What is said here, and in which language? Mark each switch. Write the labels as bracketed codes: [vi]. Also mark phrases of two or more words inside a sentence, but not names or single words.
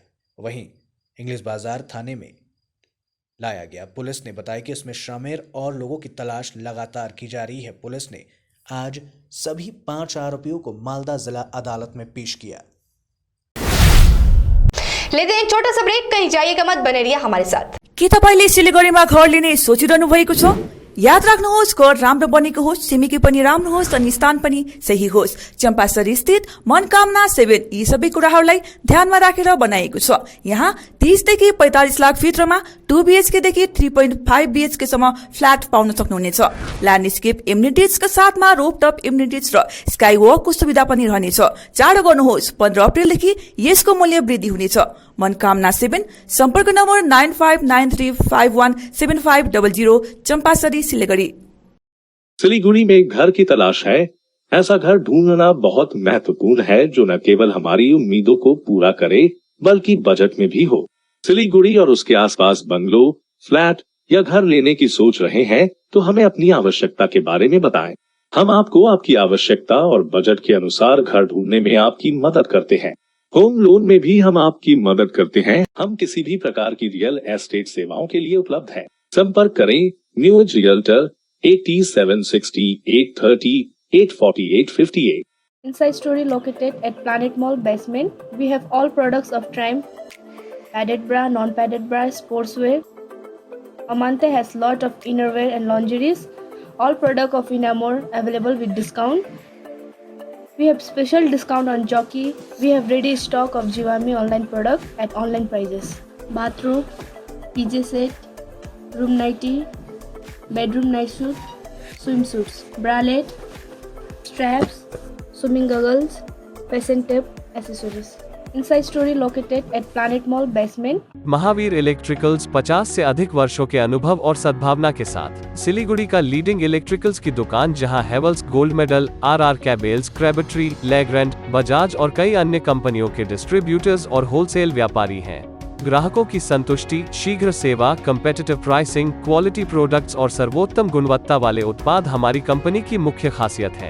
[hi] वहीं इंग्लिश बाजार थाने में लाया गया। पुलिस ने बताया कि इसमें शामिल और लोगों की तलाश लगातार की जा रही है। पुलिस ने आज सभी 5 आरोपियों को मालदा जिला अदालत में पेश किया। लेते हैं एक छोटा सा ब्रेक, कहीं जाइएगा मत, बने रहिए हमारे साथ। [ne] के तपाईले सिलिगुडीमा घर लिने सोचिरहनु भएको छ? याद राख्नुहोस्, घर राम्रो बनेको होस्, छिमेकी पनि राम्रो होस् अनि स्थान पनि सही होस्। चम्पासरी स्थित मनकामना 7 यी सबै कुराहरूलाई ध्यानमा राखेर बनाइएको छ। यहाँ 30 देखि 45 लाख भित्रमा 2 BHK देखि 3.5 BHK सम्म फ्ल्याट पाउन सक्नुहुनेछ। ल्यान्डस्केप एम्युनिटिजका साथमा [en] rooftop amenities [ne] र स्काई वकको सुविधा पनि रहनेछ। चाँडो गर्नुहोस्, 15 अप्रिलदेखि यसको मूल्य वृद्धि हुनेछ। मनकामना 7, सम्पर्क नम्बर 9593517500, चम्पासरी, सिलीगुड़ी। [hi] सिलीगुड़ी में एक घर की तलाश है। ऐसा घर ढूंढना बहुत महत्वपूर्ण है जो न केवल हमारी उम्मीदों को पूरा करे बल्कि बजट में भी हो। सिलीगुड़ी और उसके आसपास बंगलो, फ्लैट या घर लेने की सोच रहे हैं तो हमें अपनी आवश्यकता के बारे में बताएं। हम आपको आपकी आवश्यकता और बजट के अनुसार घर ढूंढने में आपकी मदद करते हैं। [en] home loan [hi] में भी हम आपकी मदद करते हैं। हम किसी भी प्रकार की [en] real estate [hi] सेवाओं के लिए उपलब्ध हैं। संपर्क करें न्यू एज रियल्टर 8760 830 848 [en] Inside Story located at Planet Mall basement. We have all products of Triumph, padded bra, non-padded bra, sportswear. Amante has lot of innerwear and lingeries. All product of Inamore available with discount. We have special discount on Jockey. We have ready stock of Jivami online product at online prices. Bathroom, PJ set, room nightie, bedroom night suit, swimsuits, bralette, straps, swimming goggles, fashion tape, accessories. Inside Story located at Planet Mall basement. [hi] महावीर इलेक्ट्रिकल्स 50 से अधिक वर्षों के अनुभव और सद्भावना के साथ सिलीगुड़ी का [en] leading electricals [hi] की दुकान, जहां हेवल्स गोल्ड मेडल, RR कैबल्स, क्रेबट्री, लेग्रैंड, बजाज और कई अन्य कंपनियों के डिस्ट्रीब्यूटर्स और होलसेल व्यापारी हैं। ग्राहकों की संतुष्टि, शीघ्र सेवा, [en] competitive pricing, quality products [hi] और सर्वोत्तम गुणवत्ता वाले उत्पाद हमारी कंपनी की मुख्य खासियत है।